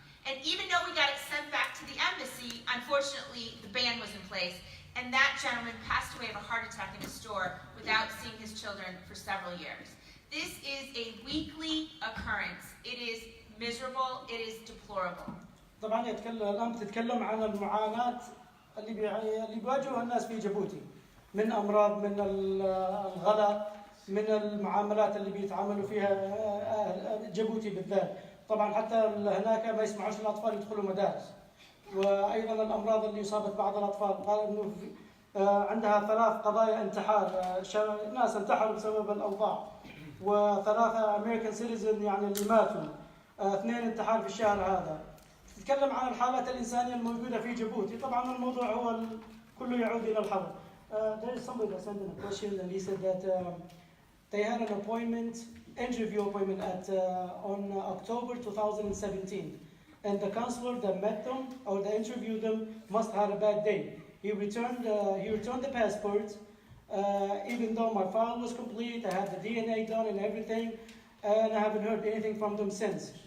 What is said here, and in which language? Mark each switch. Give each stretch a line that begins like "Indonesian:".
English: And even though we got it sent back to the embassy, unfortunately, the ban was in place, and that gentleman passed away of a heart attack in a store without seeing his children for several years. This is a weekly occurrence. It is miserable, it is deplorable.
Arabic: طبعا الان بتتكلم عن المعاناه اللي بيواجهها الناس في جيبوتي من امراض، من الغلاء، من المعاملات اللي بيتعاملوا فيها جيبوتي بالذات. طبعا حتى هناك ما يسمعوش الاطفال يدخلوا مدارس، وايضا الامراض اللي اصابت بعض الاطفال. قال انه عندها 3 قضايا انتحار، ناس انتحروا بسبب الاوضاع، و3 امريكان سيتيزن يعني اللي ماتوا، 2 انتحار في الشهر هذا. تتكلم عن الحالات الإنسانية الموجودة في جيبوتي. طبعا الموضوع هو كله يعود إلى الحرب.
English: There is somebody that sent in a question and he said that they had an interview appointment on October 2017, and the counselor that met them or that interviewed them must have had a bad day. He returned the passport, even though my file was complete, I had the DNA done and everything, and I haven't heard anything from them since.